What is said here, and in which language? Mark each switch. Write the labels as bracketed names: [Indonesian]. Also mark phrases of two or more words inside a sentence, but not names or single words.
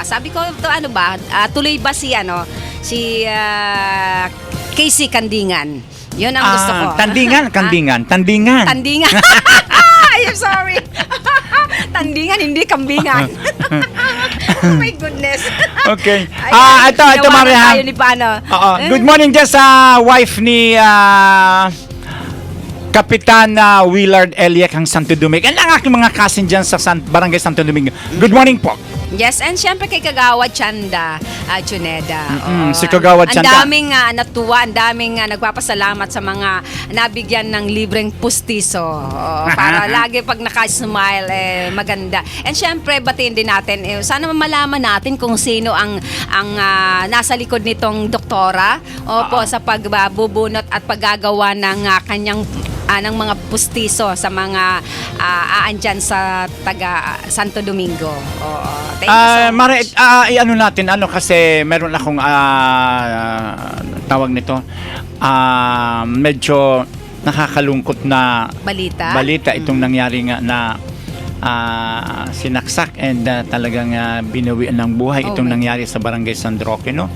[Filipino] Sabi ko, to tuloy ba si Casey Kandingan? Yun ang gusto ko. Tandingan. [English] Tandingan. I'm sorry. [Filipino] Tandingan, hindi kambingan. [English] Oh my goodness. [Filipino] Okay. Ayan, Ito ginawa Mare, na ha? tayo ni Pano. [English] Good morning [Filipino] dyan sa wife ni Kapitan Willard Eliac ang Santo Domingo. And ang aking mga cousin dyan sa Barangay Santo Domingo. [English] Good morning po. [Filipino] Yes, and syempre kay Kagawad Chanda, Juneda. Si Kagawad Chanda. Ang daming natuwa, ang daming nagpapasalamat sa mga nabigyan ng libreng pustiso. Para lagi pag naka-smile, maganda. And syempre, batiin din natin, sana malaman natin kung sino ang nasa likod nitong doktora sa pagbubunot at paggagawa ng kanyang ng mga pustiso sa mga aandyan sa taga Santo Domingo. [English] Thank you so much. [Filipino] Mare, i-ano natin, kasi meron akong tawag nito, medyo nakakalungkot na balita itong nangyari nga na sinaksak and talagang binawian ng buhay itong nangyari sa Barangay San Roque, no?